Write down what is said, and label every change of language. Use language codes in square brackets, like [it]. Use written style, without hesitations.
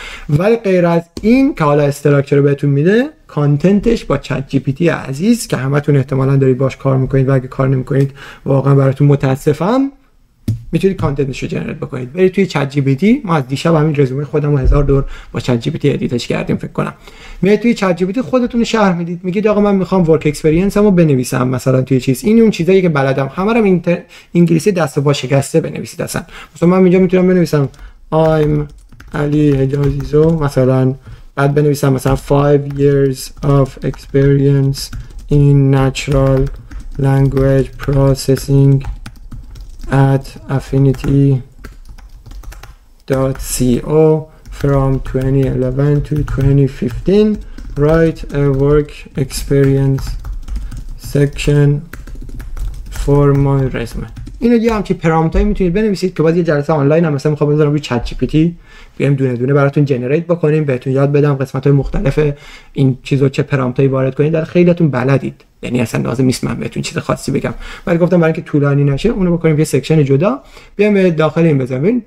[fa] ولی غیر از این که حالا استراکچر بهتون میده، کانتنتش با چت جی پی تی عزیز که همتون احتمالاً دارید باش کار میکنید و اگه کار نمیکنید واقعا براتون متاسفم، میتونید کانتنتش رو جنریت بکنید. برید توی چت جی پی تی. ما از دیشب همین رزومه خودم رو 1000 دور با چت جی پی تی ادیتش کردیم فکر کنم. میاد توی چت جی پی تی خودتون شرح میدید، میگید آقا من میخوام ورک اکسپریانسمو بنویسم مثلا توی چیز، این اون چیزایی که بلدم همه رو انگلیسی دست و پا شکسته بنویسید. مثلا من اینجا میتونم بنویسم [en] I'm Ali حجازیزو [fa] مثلا، بعد بنویسم مثلا [en] 5 years of experience in natural language processing at affinity.co from 2011 to 2015. Write a work experience section for my resume. [fa] اینو یه همچین پرامپتایی میتونید بنویسید که باز یه جلسه آنلاین هم مثلا میخوام بذارم روی چت جی پی تی بیایم دونه دونه براتون جنریت بکنیم، بهتون یاد بدم قسمت‌های مختلف این چیزو چه پرامپتایی وارد کنید. در خیلیاتون بلدید، یعنی اصلا لازم نیست من بهتون چیز خاصی بگم، ولی گفتم برای اینکه طولانی نشه اونو بکنیم یه سکشن جدا، بیایم به داخل این بزنیم.